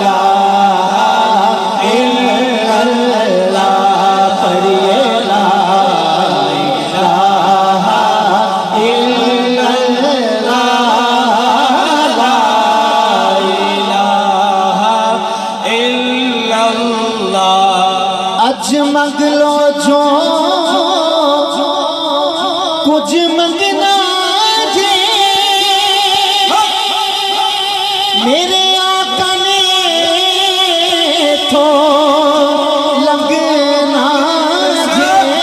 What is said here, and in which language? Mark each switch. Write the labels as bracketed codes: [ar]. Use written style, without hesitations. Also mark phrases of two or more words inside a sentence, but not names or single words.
[ar] إله إلا الله پڑھیے لا إله إلا الله لا إله إلا الله. [pa] اج منگلو جو کچھ منگنا جے میرے آقا نے تو لگنا جے.